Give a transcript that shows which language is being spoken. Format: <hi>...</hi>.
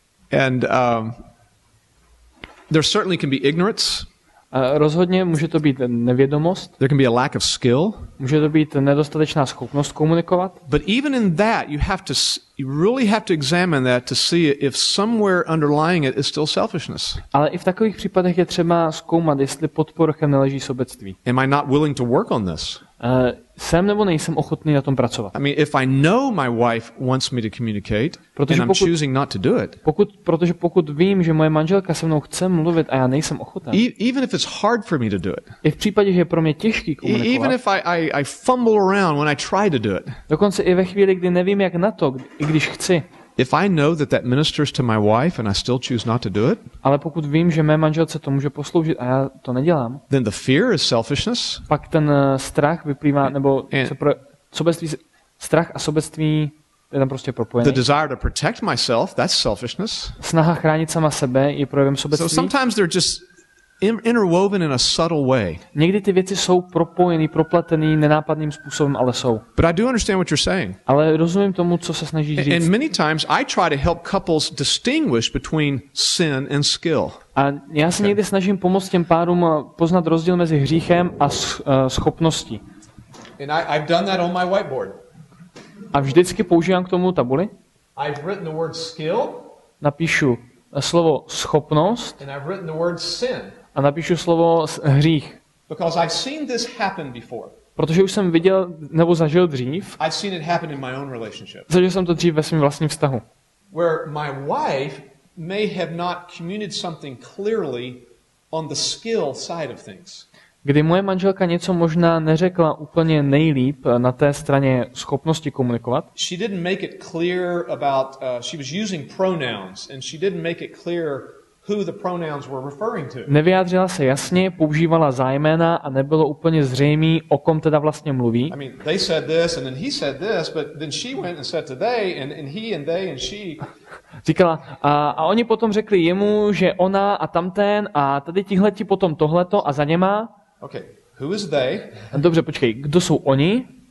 <en>And there certainly can be ignorance.</en> <cs>Rozhodně může to být nevědomost.</cs> <en>There can be a lack of skill.</en> <cs>Může to být nedostatečná schopnost komunikovat.</cs> <en>But even in that, you really have to examine that to see if somewhere underlying it is still selfishness.</en> <cs>Ale i v takových případech je třeba zkoumat, jestli pod povrchem neleží sobectví.</cs> <en>Am I not willing to work on this?</en> <cs>Jsem nebo nejsem ochotný na tom pracovat?</cs> <en>I mean, if I know my wife wants me to communicate and I'm choosing not to do it.</en> <cs>Protože pokud vím, že moje manželka se mnou chce mluvit a já nejsem ochoten.</cs> <en>Even if it's hard for me to do it.</en> <cs>I v případě, že je pro mě těžký komunikovat.</cs> <en>Even if I fumble around when I try to do it.</en> <cs>Dokonce i ve chvíli, kdy nevím jak na to, i když chci.</cs> <en>If I know that ministers to my wife and I still choose not to do it.</en> <cs>Ale pokud vím, že mé manželce to může posloužit a já to nedělám.</cs> <en>Then the fear is selfishness.</en> <cs>Pak ten strach vyplývá nebo sobectví, strach a sobectví je tam prostě propojený.</cs> <en>The desire to protect myself, that's selfishness.</en> <cs>Snaha chránit sama sebe je projevem sobectví.</cs> <en>So sometimes they're just interwoven in a subtle way.</en> <cs>Někdy ty věci jsou propojený, propletený nenápadným způsobem, ale jsou.</cs> <en>But I do understand what you're saying.</en> <cs>Ale rozumím tomu, co se snažíš říct.</cs> <en>And many times I try to help couples distinguish between sin and skill.</en> <cs>A já se někdy snažím pomoct těm párům poznat rozdíl mezi hříchem a schopností.</cs> <en>And I've done that on my whiteboard.</en> <cs>A vždycky používám k tomu tabuli.</cs> <en>I've written the word skill.</en> <cs>Napíšu slovo schopnost.</cs> <en>And I've written the word sin.</en> <cs>A napíšu slovo hřích.</cs> <en>Because I've seen this happen before.</en> <cs>Protože už jsem viděl nebo zažil dřív.</cs> <en>I've seen it happen in my own relationship.</en> <cs>Zažil jsem to dřív ve svém vlastním vztahu.</cs> <en>Where my wife may have not communicated something clearly on the skill side of things.</en> <cs>Kdy moje manželka něco možná neřekla úplně nejlíp na té straně schopnosti komunikovat.</cs> <en>She didn't make it clear about she was using pronouns and she didn't make it clear who the pronouns were referring to.</en> <cs>Nevyjádřila se jasně, používala zájména a nebylo úplně zřejmé, o kom teda vlastně mluví.</cs> <en>I mean, they said this and then he said this, but then she went and said to they and he and they and she.</en> <cs>Říkala, a oni potom řekli jemu, že ona a tamten a tady tihleti potom tohleto a za něma.</cs> <en>Okay, who is they?</en> <cs>Dobře, počkej, kdo jsou oni?</cs>